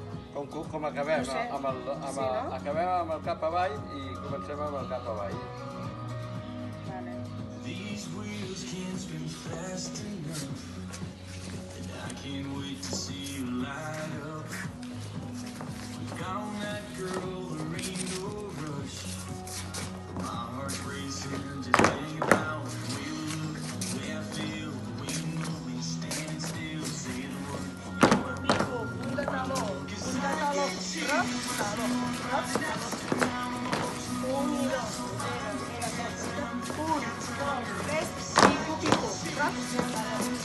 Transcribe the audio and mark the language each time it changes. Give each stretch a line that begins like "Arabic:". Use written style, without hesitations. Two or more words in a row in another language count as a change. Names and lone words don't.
Catalan: Com acabem? No sé. Sí, no? Acabem amb el cap avall i comencem amb el cap avall. Vale.
English: These wheels can't spin fast enough, and I can't wait to see you light up. Without that girl, there ain't no rush. My heart's racing, just hanging out. The way we look, the way I feel, the way we move, we stand still, say the word. You know what?
Spanish: Pico, punta calor, punta calor, rock, calor, rock, calor. 1 y 2, 0, mira, 1, 2, 3, pico, pico, rock, calor.